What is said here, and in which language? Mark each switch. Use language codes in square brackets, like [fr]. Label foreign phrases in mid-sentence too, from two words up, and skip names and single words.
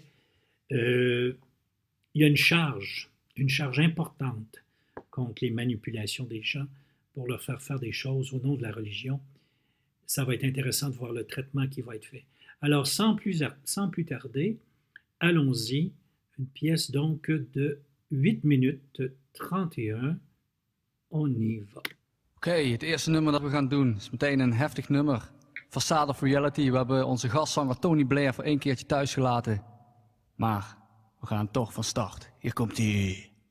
[fr] Il y a une charge importante contre les manipulations des gens pour leur faire des choses au nom de la religion. Ça va être intéressant de voir le traitement qui va être fait. Alors, sans plus tarder, allons-y. Une pièce donc de 8 minutes 31. On y va. [nl] Oké, het eerste nummer dat we gaan doen is meteen een heftig nummer. Facade of Reality. We hebben onze gastzanger Tony Blair voor 1 keertje thuis gelaten. Maar we gaan toch van start. Hier komt-ie.